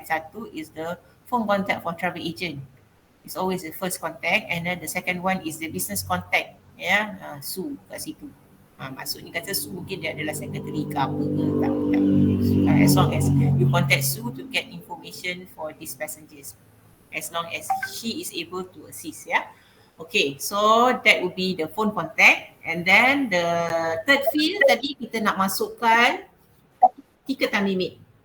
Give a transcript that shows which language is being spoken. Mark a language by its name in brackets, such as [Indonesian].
[English] Satu is the phone contact for travel agent. It's always the first contact and then the second one is the business contact. [Malay] Sue kat situ. Maksudnya kata Sue mungkin dia adalah secretary ke apa ke, tak. [English] As long as you contact Sue to get information for these passengers. As long as she is able to assist Okay, so that would be the phone contact and then the third field [Malay] tadi kita nak masukkan [English] ticket time limit.